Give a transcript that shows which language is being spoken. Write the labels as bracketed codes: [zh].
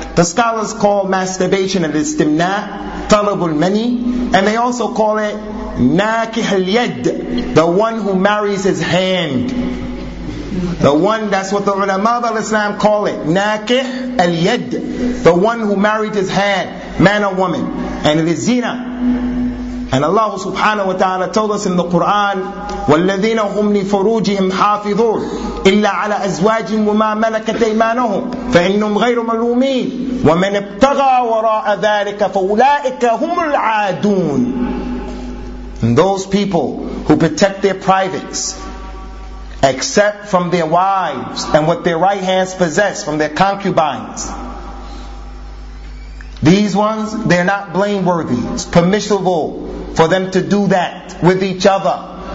[en] The scholars call masturbation al-istimna, talab al-mani, and they also call it nakih al-yad, the one who marries his hand. The one, that's what the ulama of Islam call it, nakih al-yad, the one who married his hand, man or woman. And it is zina. [ar] And Allah subhanahu wa ta'ala told us in the Quran, وَالَّذِينَ هُمْ لِفُرُوجِهِمْ حَافِظُونَ إِلَّا عَلَىٰ أَزْوَاجٍ وَمَا مَلَكَتْ أَيْمَانُهُمْ فَإِنَّهُمْ غَيْرُ مَلُومِينَ وَمَنْ ابْتَغَى وَرَاءَ ذَلِكَ فَأُولَٰئِكَ هُمُ الْعَادُونَ. [en] And those people who protect their privates, except from their wives and what their right hands possess, from their concubines, these ones, they're not blameworthy. It's permissible for them to do that with each other.